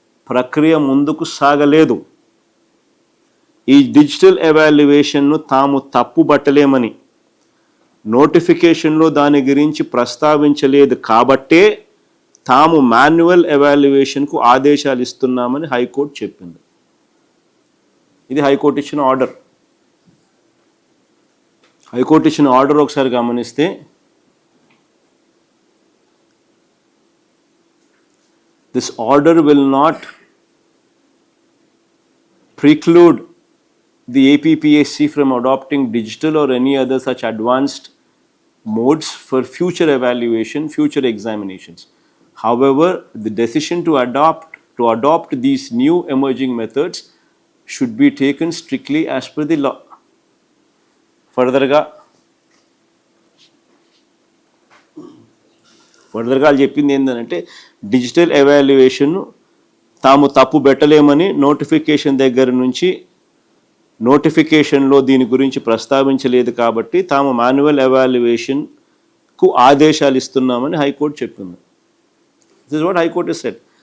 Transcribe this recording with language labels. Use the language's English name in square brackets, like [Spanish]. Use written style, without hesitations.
[Telugu] ప్రక్రియ ముందుకు సాగలేదు. ఈ డిజిటల్ ఎవాల్యుయేషన్ను తాము తప్పుబట్టలేమని, నోటిఫికేషన్లో దాని గురించి ప్రస్తావించలేదు కాబట్టే తాము మాన్యువల్ ఎవాల్యుయేషన్కు ఆదేశాలు ఇస్తున్నామని హైకోర్టు చెప్పింది. ఇది హైకోర్టు ఇచ్చిన ఆర్డర్. హైకోర్టు ఇచ్చిన ఆర్డర్ ఒకసారి గమనిస్తే [English] This order will not preclude the APPSC from adopting digital or any other such advanced modes for future evaluation, future examinations. However, the decision to adopt these new emerging methods should be taken strictly as per the law. [Telugu] Furtherగా వాళ్ళు చెప్పింది ఏంటంటే digital evaluation తాము తప్పు పెట్టలేమని notification దగ్గర నుంచి నోటిఫికేషన్లో దీని గురించి ప్రస్తావించలేదు కాబట్టి తాము మాన్యువల్ ఎవాల్యుయేషన్కు ఆదేశాలు ఇస్తున్నామని హైకోర్టు చెప్పింది. [English] This is what high court said.